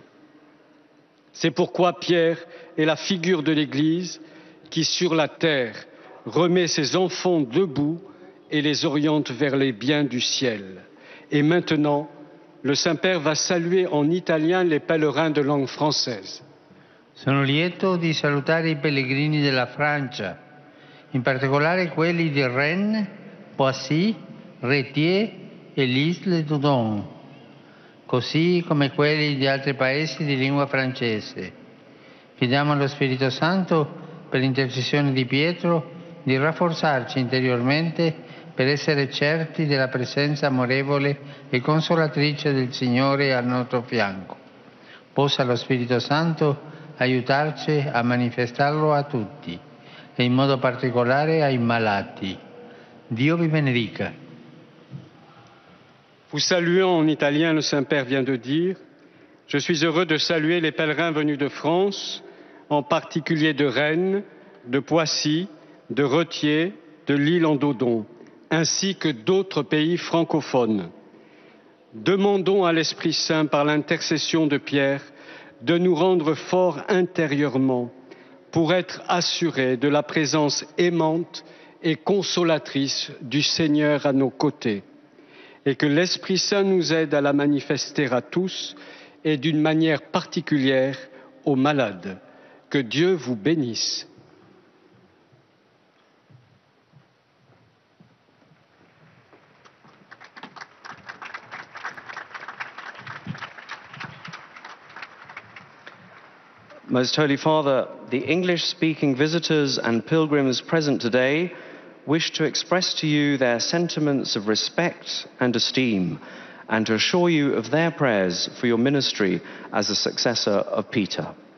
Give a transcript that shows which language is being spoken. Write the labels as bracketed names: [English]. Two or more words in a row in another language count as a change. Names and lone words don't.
[French] C'est pourquoi Pierre est la figure de l'Église qui, sur la terre, remet ses enfants debout et les oriente vers les biens du ciel. Et maintenant, le Saint-Père va saluer en italien les pèlerins de langue française. [Italian] Sono lieto di salutare i pellegrini della Francia, in particolare quelli di Rennes, Poissy, Rétier e l'Isle-d'Odon, così come quelli di altri paesi di lingua francese. Chiediamo allo Spirito Santo, per l'intercessione di Pietro, di rafforzarci interiormente per essere certi della presenza amorevole e consolatrice del Signore al nostro fianco. Possa lo Spirito Santo aiutarci a manifestarlo a tutti e in modo particolare ai malati. Dio vi benedica. [French] Vous saluant en italien, le Saint-Père vient de dire « Je suis heureux de saluer les pèlerins venus de France, en particulier de Rennes, de Poissy, de Retier, de l'Île-en-Dodon, ainsi que d'autres pays francophones. Demandons à l'Esprit Saint, par l'intercession de Pierre, de nous rendre forts intérieurement pour être assurés de la présence aimante et consolatrice du Seigneur à nos côtés, et que l'Esprit Saint nous aide à la manifester à tous et d'une manière particulière aux malades. Que Dieu vous bénisse. [English] Most Holy Father, the English-speaking visitors and pilgrims present today wish to express to you their sentiments of respect and esteem and to assure you of their prayers for your ministry as a successor of Peter.